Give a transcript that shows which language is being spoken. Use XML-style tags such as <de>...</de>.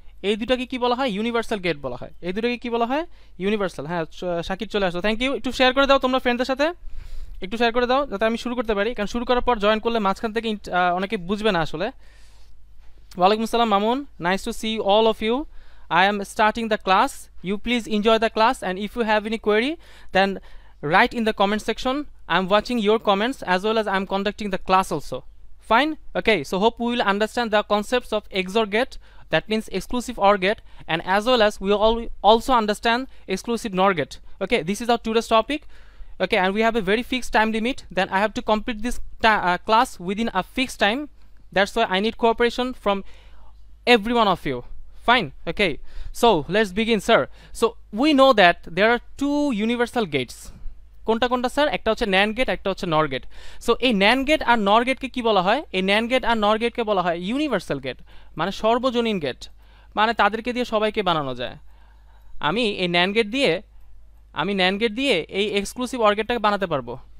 <bn>এই দুটাকে কি বলা হয়? ইউনিভার্সাল গেট বলা হয়। এই দুটাকে কি বলা হয়? ইউনিভার্সাল। হ্যাঁ, শাকির চলে আসলো, থ্যাংক ইউ। একটু শেয়ার করে দাও তোমরা ফ্রেন্ডদের সাথে, একটু শেয়ার করে দাও যাতে আমি শুরু করতে পারি, কারণ শুরু করার পর জয়েন করলে মাঝখান থেকে অনেকে বুঝবে না আসলে।</bn> <en>ওয়ালাইকুম আসসালাম Mamun, nice to see all of you. I am starting the class. You please enjoy the class, and if you have any query, then write in the comment section. I'm watching your comments as well as I'm conducting the class also. Fine. Okay, so hope we will understand the concepts of XOR gate, that means exclusive OR gate, and as well as we all also understand exclusive NOR gate. Okay, this is our today's topic. Okay, and we have a very fixed time limit, then I have to complete this class within a fixed time. That's why I need cooperation from every one of you. Fine. Okay, so let's begin, sir. So we know that there are two universal gates.</en> <bn>কোনটা কোনটা sir? একটা হচ্ছে NAND gate, একটা হচ্ছে নর gate. So এই NAND gate আর নর গেটকে কি বলা হয়? এই ন্যান্ড গেট আর নর গেটকে বলা হয় ইউনিভার্সাল গেট, মানে সর্বজনীন গেট, মানে তাদেরকে দিয়ে সবাইকে বানানো যায়। আমি এই ন্যান্ড গেট দিয়ে এই এক্সক্লুসিভ অর গেটটাকে বানাতে পারবো।</bn>